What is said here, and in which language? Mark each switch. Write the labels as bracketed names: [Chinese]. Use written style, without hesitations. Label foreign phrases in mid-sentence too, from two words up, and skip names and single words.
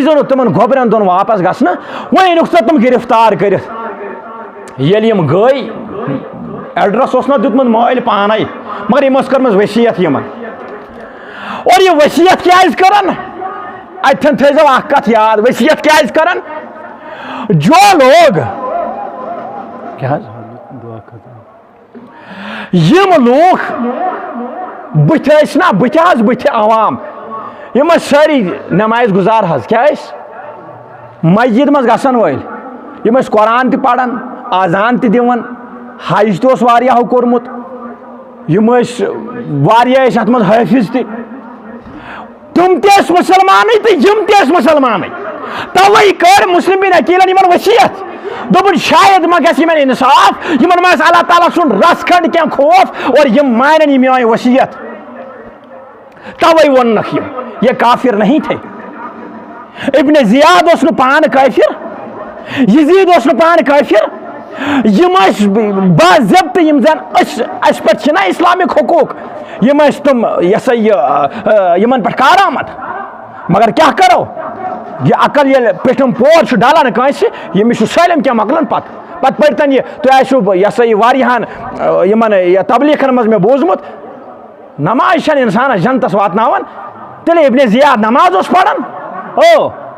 [Kashmiri] دیٖزیو نہٕ تِمن گۄبرٮ۪ن دۄن واپس گژھنہٕ وۄنۍ أنِکھ سا تِم گرفتار کٔرِتھ ییٚلہِ یِم گٔے ایڈرس اوس نہ دیُتمُت مٲلۍ پانے مگر یِمو ٲس کٔرمٕژ ؤصیت یِمن اور یہِ ؤصیت کیٛازِ کٔرٕن اتٮ۪ن تھٲیزیو اکھ کتھ یاد ؤصیت کیٛازِ کٔرٕن [Urdu] جو لوگ [Kashmiri] کیٛاہ حظ یِم لوٗکھ بٕتھِ ٲسۍ نا بٕتھِ عوام یِم ٲسۍ سٲری نماز گُزار حظ کیٛاہ ٲسۍ مسجد منٛز گژھن وٲلۍ یِم ٲسۍ قرآن تہِ پران آزان تہِ دِوان حج تہِ اوس واریاہو کوٚرمُت یِم ٲسۍ واریاہ ٲسۍ اتھ منٛز حٲفظ تہِ تِم تہِ ٲسۍ مُسلمانٕے تہٕ یِم تہِ ٲسۍ مُسلمانٕے توے کٔر مسلم بن عقیلن یِمن ؤصیت دوٚپُن شاید ما گژھِ یِمن انصاف یِمن ما آسہِ اللہ تعالیٰ سُنٛد رس کھنڈ کینٛہہ خوف اور یِم مانن یہِ میٲنۍ ؤصیت توے ووٚننکھ یِم [Urdu] یہ کافر نہیں تھے [Kashmiri] ابن زیاد اوس نہٕ پانہٕ کٲفر یزید اوس نہٕ پانہٕ کٲفر یِم ٲسۍ باضٲبطہٕ یِم زن اَسہِ پٮ۪ٹھ چھِنہ اسلامک حقوٗق یِم ٲسۍ تِم یہِ سا یہِ یِمن پٮ۪ٹھ کارآمد مگر کیٛاہ کرو یہِ عقل ییٚلہِ پیٚٹھِم پور چھُ ڈلان کٲنٛسہِ ییٚمِس چھُ سٲلِم کینٛہہ مۄکلان پتہٕ پٔرتن یہِ تُہۍ آسِو یہِ سا یہِ واریاہن یِمن تبلیغن منٛز مےٚ بوٗزمُت نماز چھنہٕ انسانس جنتس واتناوان تیٚلہِ ابن زیاد نماز اوس پران او